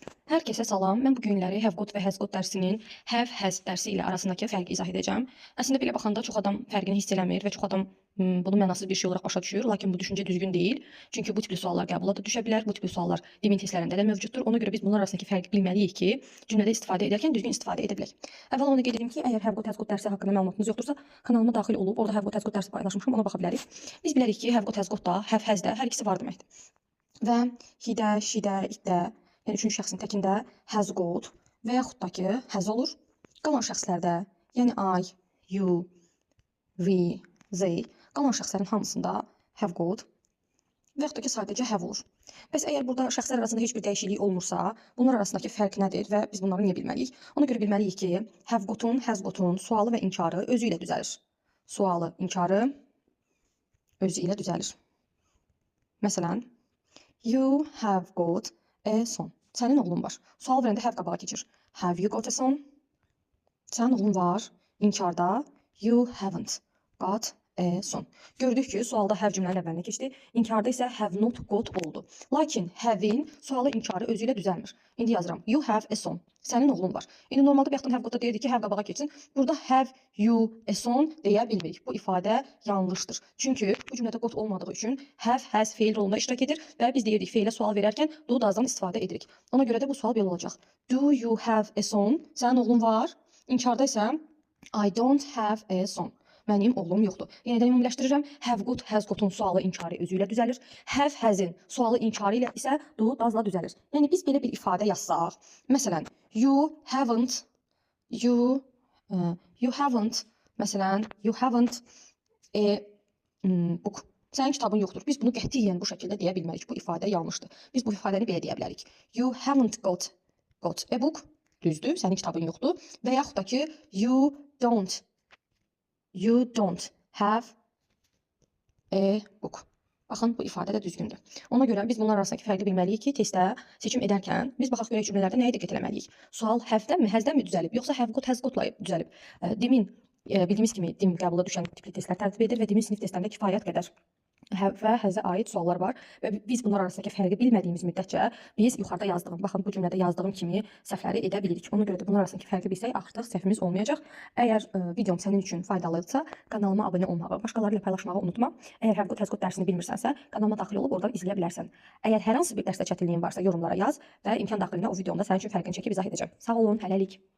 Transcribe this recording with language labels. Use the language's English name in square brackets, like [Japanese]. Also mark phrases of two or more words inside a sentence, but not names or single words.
[Azerbaijani] Hər kəsə salam. Mən bu günləri [English] have got [Azerbaijani] və [English] has got [Azerbaijani] dərsinin [English] have has [Azerbaijani] dərsi ilə arasındakı fərqi izah edəcəm. Əslində belə baxanda çox adam fərqini hiss eləmir və çox adam bunu mənasız bir şey olaraq başa düşür. Lakin bu düşüncə düzgün deyil. Çünki bu tipli suallar qəbula da düşə bilər. Bu tipli suallar dimin testlərində də mövcuddur. Ona görə biz bunlar arasındakı fərqi bilməliyik ki, cümlədə istifadə edərkən düzgün istifadə edə bilək. Əvvəla onu qeyd edim ki, əgər [English] have got has got [Azerbaijani] dərsi haqqında məlumatınız yoxdursa, kanalıma daxil olub orada [English] have got has got [Azerbaijani] dərsi paylaşmışam, ona baxa bilərik. Biz bilərik ki, [English] have got has got [Azerbaijani] da, [English] have has [Azerbaijani] də hər ikisi var deməkdir. Və he-də, she-də, it-də, yəni üçüncü şəxsin təkində [English] has got [Azerbaijani] və yaxud da ki has olur. Qalan şəxslərdə, yəni [English] I, you, we, they, [Azerbaijani] qalan şəxslərin hamısında [English] have got [Azerbaijani] və yaxud da ki sadəcə have olur. Bəs əgər burada şəxslər arasında heç bir dəyişiklik olmursa, bunlar arasındakı fərq nədir və biz bunları niyə bilməliyik? Ona görə bilməliyik ki, [English] have got-un, has got-un [Azerbaijani] sualı və inkarı özü ilə düzəlir. Sualı, inkarı özü ilə düzəlir. Məsələn, [English] you have got a son. [Azerbaijani] Sənin oğlun var. Sual verəndə have qabağa keçir. [English] Have you got a son? [Azerbaijani] Sənin oğlun var. [English] İnkarda you haven't got a son. [Azerbaijani] Gördük ki, sualda have cümlənin əvvəlinə keçdi. İnkarda isə [English] have not got [Azerbaijani] oldu. Lakin have-in sualı inkarı özü ilə düzəlmir. İndi yazıram. [English] You have a son. [Azerbaijani] Sənin oğlun var. İndi normalda bayaqdan [English] have got-da [Azerbaijani] deyirdik ki, have qabağa keçsin. Burada [English] have you a son [Azerbaijani] deyə bilmirik. Bu ifadə yanlışdır. Çünki bu cümlədə got olmadığı üçün [English] have has [Azerbaijani] feil rolunda iştirak edir və biz deyirdik feilə sual verərkən [English] do does'dan [Azerbaijani] istifadə edirik. Ona görə də bu sual belə olacaq. [English] Do you have a son? [Azerbaijani] Sənin oğlun var. İnkarda isə [English] I don't have a son. [Azerbaijani] Mənim oğlum yoxdur. Yenidən ümumiləşdirirəm. [English] Have got, has got-un [Azerbaijani] sualı inkarı özü ilə düzəlir. [English] Have has-in [Azerbaijani] sualı inkarı ilə isə [English] do does'la [Azerbaijani] düzəlir. Yəni biz belə bir ifadə yazsaq, məsələn, [English] you haven't, məsələn, you haven't a book. [Azerbaijani] Sənin kitabın yoxdur. Biz bunu qətiyyən bu şəkildə deyə bilmərik. Bu ifadə yanlışdır. Biz bu ifadəni belə deyə bilərik. [English] You haven't got a book. [Azerbaijani] Düzdür, sənin kitabın yoxdur. Və yaxud da ki, [English] you don't have a book. [Azerbaijani] Baxın, bu ifadə də düzgündür. Ona görə biz bunlar arasındakı fərqi bilməliyik ki, testdə seçim edərkən biz baxaq görək cümlələrdə nəyə diqqət etməliyik? Sual have-dən mi, has-dən mi düzəlib, yoxsa [English] have got, has got-la [Azerbaijani] düzəlib? Dimin bildiyimiz kimi dim qəbula düşən tipli testlər tərtib edir və dimin sinif testlərində kifayət qədər have və has-ə aid suallar var və biz bunlar arasındakı fərqi bilmədiyimiz müddətcə biz yuxarıda yazdığım, baxın bu cümlədə yazdığım kimi səhvləri edə bilirik. Ona görə də bunlar arasındakı fərqi bilsək artıq səhvimiz olmayacaq. Əgər videom sənin üçün faydalıdırsa, kanalıma abunə olmağı, başqaları ilə paylaşmağı unutma. Əgər [English] have got, has got [Azerbaijani] dərsini bilmirsənsə, kanalıma daxil olub oradan izləyə bilərsən. Əgər hər hansı bir dərsdə çətinliyin varsa yorumlara yaz və imkan daxilində o videomda sənin üçün fərqini çəkib izah edəcəm. Sağ olun, hələlik.